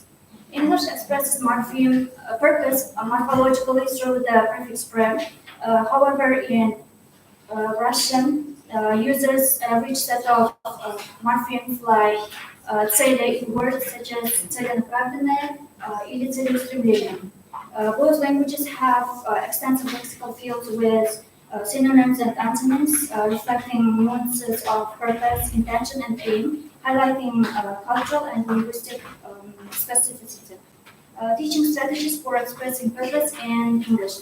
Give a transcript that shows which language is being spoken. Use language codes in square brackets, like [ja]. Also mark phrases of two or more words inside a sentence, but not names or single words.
[en] English expresses purpose morphologically through the prefix "pre". However, in Russian, uses a rich set of morphemes like цели in words such as [ru] целенаправленное или целеустремление. [en] Both languages have extensive lexical fields with synonyms and antonyms, reflecting nuances of purpose, intention, and aim, highlighting cultural and linguistic specificity. Teaching strategies for expressing purpose in English.